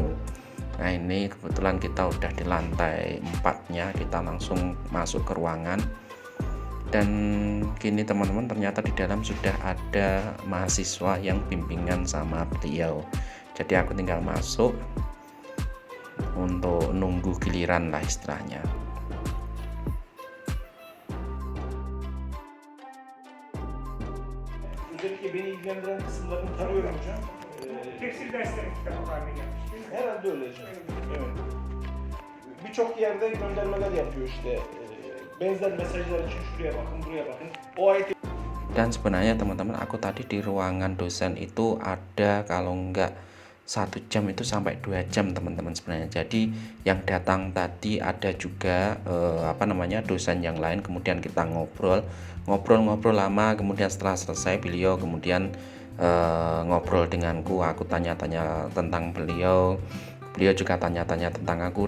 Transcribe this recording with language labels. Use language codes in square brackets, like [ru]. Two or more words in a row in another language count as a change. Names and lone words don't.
[id] Nah ini kebetulan kita udah di lantai 4-nya, kita langsung masuk ke ruangan. Dan gini teman-teman, ternyata di dalam sudah ada mahasiswa yang bimbingan sama beliau. Jadi aku tinggal masuk untuk nunggu giliran lah istilahnya. [tr] Özellikle beni ilgilendiren kısımlarını tarıyorum hocam. Tekstil dersleri kitabı haline gelmiş değil mi? Herhalde öyle hocam. Evet. Birçok yerde göndermeler yapıyor işte. Benzer mesajlar için şuraya bakın, buraya bakın. O ayet. [id] Dan sebenarnya teman-teman, aku tadi di ruangan dosen itu ada kalau enggak 1 jam itu sampai 2 jam teman-teman sebenarnya. Jadi yang datang tadi ada juga dosen yang lain, kemudian kita ngobrol lama, kemudian setelah selesai beliau kemudian ngobrol denganku, aku tanya-tanya tentang beliau juga tanya-tanya tentang aku.